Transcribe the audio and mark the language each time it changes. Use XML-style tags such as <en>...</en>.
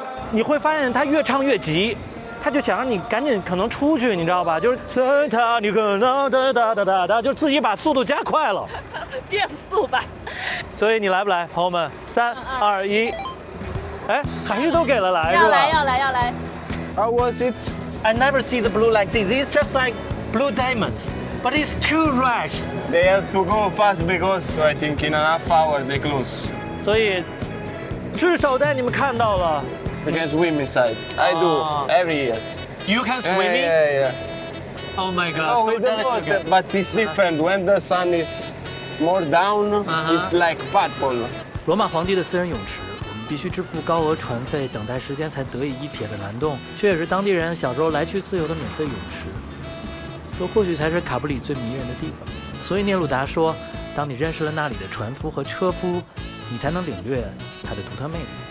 <zh>你会发现他越唱越急，他就想让你赶紧可能出去，你知道吧？就是你可能哒，就自己把速度加快了。变速版。所以你来不来，朋友们？3、2、1，哎，还是都给了来，要来要来要来。</zh> <en>How was it? I never see the blue like this. It's just like blue diamonds, but it's too rush. They have to go fast because I think in a half hour they close.</en> <zh>所以至少带你们看到了。</zh> <en>You can swim inside. I do every year. You can Yeah, swimming? yeah. Oh my god! Oh, so with the jealous boat, again. but it's different. When the sun is more down, it's like purple.</en> <zh>罗马皇帝的私人泳池，我们必须支付高额船费，等待时间才得以一瞥的蓝洞，却也是当地人小时候来去自由的免费泳池。这或许才是卡布里最迷人的地方。所以聂鲁达说，当你认识了那里的船夫和车夫，你才能领略它的独特魅力。</zh>